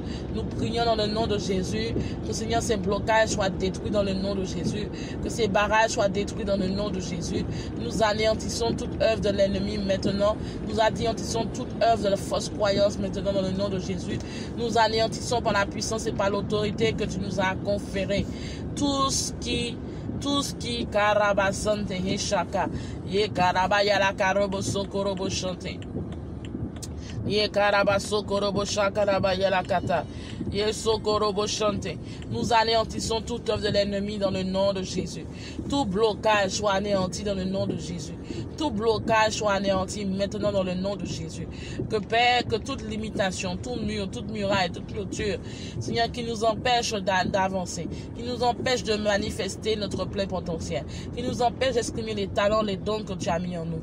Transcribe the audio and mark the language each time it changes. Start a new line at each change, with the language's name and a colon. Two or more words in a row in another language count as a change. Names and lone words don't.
French: Nous prions dans le nom de Jésus, que Seigneur, ces blocages soient détruits dans le nom de Jésus, que ces barrages soient détruits dans le nom de Jésus. Nous anéantissons toute œuvre de l'ennemi maintenant, nous anéantissons toute œuvre de la fausse croyance maintenant dans le nom de Jésus. Nous anéantissons par la puissance et par l'autorité que tu nous as conférée tout ce qui karabasante heshaka ye karabaya la karobo sokorobo chante ye karabaso korobo shakarabaya la kata Nous anéantissons toute œuvre de l'ennemi dans le nom de Jésus. Tout blocage soit anéanti dans le nom de Jésus. Tout blocage soit anéanti maintenant dans le nom de Jésus. Que Père, que toute limitation, tout mur, toute muraille, toute clôture, Seigneur, qui nous empêche d'avancer, qui nous empêche de manifester notre plein potentiel, qui nous empêche d'exprimer les talents, les dons que tu as mis en nous.